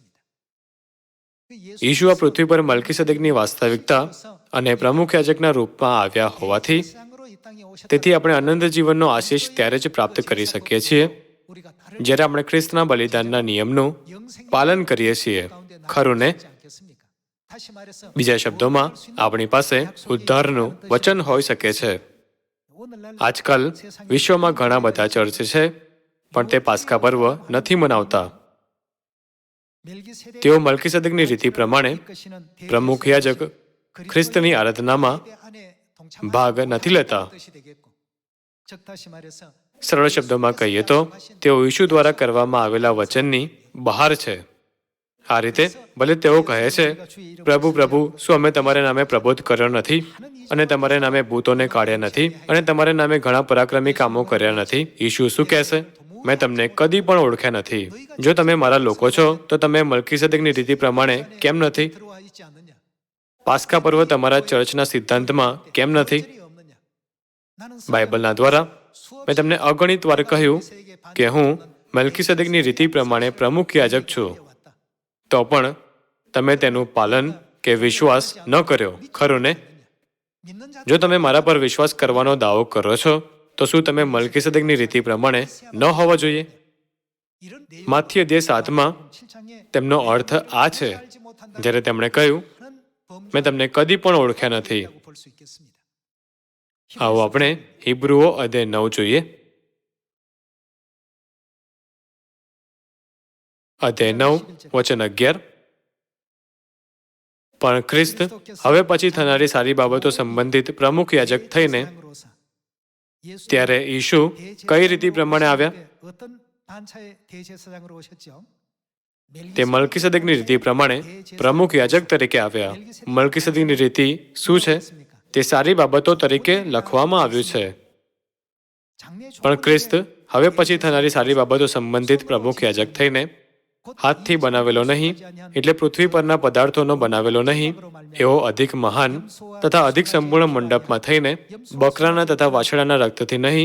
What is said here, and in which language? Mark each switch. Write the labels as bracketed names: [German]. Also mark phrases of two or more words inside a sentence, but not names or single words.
[Korean] 그 예수 [Gujarati] ઈશુ આ પૃથ્વી પર મલ્કીસેદેકની વાસ્તવિકતા અને પ્રમુખ યાજકના રૂપમાં આવ્યા હોવાથી [Korean] 세상으로 이 땅에 오셨다. [Gujarati] તેથી આપણે અનંત જીવનનો આશીષ ત્યારે જ પ્રાપ્ત કરી શકીએ છીએ [Korean] 우리가 다른 [Gujarati] જ્યારે આપણે ખ્રિસ્તના બલિદાનના નિયમનું પાલન કરીએ છીએ. ખરું ને? [Korean] 않겠습니까? 다시 말해서 [Gujarati] બીજા શબ્દોમાં આપણી પાસે ઉદ્ધારનું વચન હોઈ શકે છે. [Korean] 오늘날 [Gujarati] આજકાલ વિશ્વમાં ઘણા બધા ચર્ચ છે પણ તે પાસ્કા પર્વ નથી મનાવતા. [Korean] 멜기세덱 [Gujarati] તેઓ મલ્કીસેદેકની રીતિ પ્રમાણે પ્રમુખ યાજક ખ્રિસ્તની આરાધનામાં ભાગ નથી લેતા. [Korean] 즉 다시 말해서 [Gujarati] સરળ શબ્દોમાં કહીએ તો તેઓ ઈશુ દ્વારા કરવામાં આવેલા વચનની બહાર છે. આ રીતે ભલે તેઓ કહે છે, પ્રભુ પ્રભુ, શું અમે તમારા નામે પ્રબોધ કર્યો નથી, અને તમારા નામે ભૂતોને કાઢ્યા નથી, અને તમારા નામે ઘણા પરાક્રમી કામો કર્યા નથી? ઈશુ શું કહેશે? મેં તમને કદી પણ ઓળખ્યા નથી. જો તમે મારા લોકો છો તો તમે મલ્કીસેદેકની રીતિ પ્રમાણે કેમ નથી? [Korean] 들어와 있지 않느냐? [Gujarati] પાસ્કા પર્વ તમારા ચર્ચના સિદ્ધાંતમાં કેમ નથી? [Korean] 절이 없느냐? 나는 [Gujarati] બાઇબલના દ્વારા મેં તમને અગણિત વાર કહ્યું કે હું મલ્કીસેદેકની રીતિ પ્રમાણે પ્રમુખ યાજક છું, તો પણ તમે તેનું પાલન કે વિશ્વાસ ન કર્યો, ખરું ને? [Korean] 믿는 자 [Gujarati] જો તમે મારા પર વિશ્વાસ કરવાનો દાવો કરો છો, તો શું તમે મલ્કિસેદેકની રીતિ પ્રમાણે ન હોવા જોઈએ? [Korean] 이런 [Gujarati] માથ્ય અધ્યાય 7માં તેમનો અર્થ આ છે, જ્યારે તેમણે કહ્યું, મેં તમને કદી પણ ઓળખ્યા નથી. [Korean] 볼수 있겠습니다. [Gujarati] આવો આપણે હિબ્રુઓ અધ્યાય 9 જોઈએ. અધ્યાય 9 વચન 11. પણ ખ્રિસ્ત હવે પછી થનારી સારી બાબતો સંબંધિત પ્રમુખ યાજક થઈને ત્યારે ઈશુ કઈ રીતિ પ્રમાણે આવ્યા? [Korean] 어떤 반차의 대제사장으로 오셨죠? [Gujarati] તે મલ્કિસેદેકની રીતિ પ્રમાણે પ્રમુખ યાજક તરીકે આવ્યા. મલ્કિસેદેકની રીતિ શું છે? તે સારી બાબતો તરીકે લખવામાં આવ્યું છે. પણ ખ્રિસ્ત હવે પછી થનારી સારી બાબતો સંબંધિત પ્રમુખ યાજક થઈને હાથથી બનાવેલો નહીં, એટલે પૃથ્વી પરના પદાર્થોનો બનાવેલો નહીં, એવો અધિક મહાન તથા અધિક સંપૂર્ણ મંડપમાં થઈને બકરાના તથા વાછરડાના રક્તથી નહીં.